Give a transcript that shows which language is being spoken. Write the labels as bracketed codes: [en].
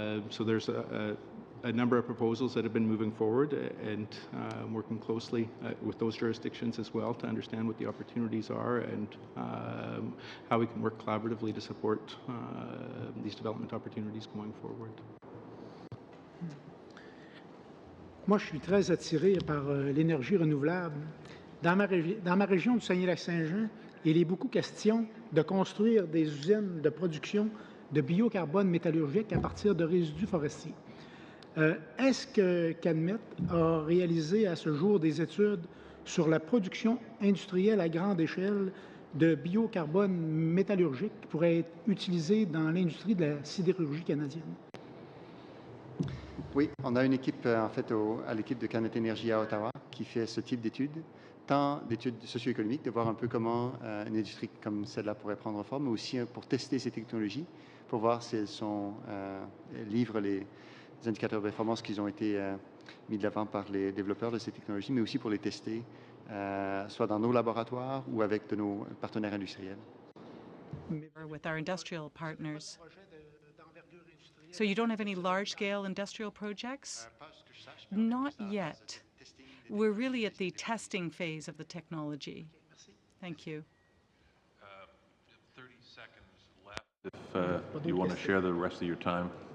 [en] So there's a number of proposals that have been moving forward and working closely with those jurisdictions as well to understand what the opportunities are and how we can work collaboratively to support these development opportunities going forward. [fr] Moi, je suis très attiré par l'énergie renouvelable. Dans ma région du Saguenay-Lac-Saint-Jean, il est beaucoup question de construire des usines de production de biocarbone métallurgique à partir de résidus forestiers. Est-ce que CANMET a réalisé à ce jour des études sur la production industrielle à grande échelle de biocarbone métallurgique qui pourrait être utilisé dans l'industrie de la sidérurgie canadienne? Oui, on a une équipe, en fait, à l'équipe de CANMET Énergie à Ottawa qui fait ce type d'études. tant d'études socio-économiques, de voir un peu comment une industrie comme celle-là pourrait prendre forme, mais aussi pour tester ces technologies, pour voir si elles livrent les indicateurs de performance qui ont été mis de l'avant par les développeurs de ces technologies, mais aussi pour les tester, soit dans nos laboratoires ou avec de nos partenaires industriels. [en] With our industrial partners. So you don't have any large-scale industrial projects? Not yet. We're really at the testing phase of the technology. Thank you. 30 seconds left if you want to share the rest of your time.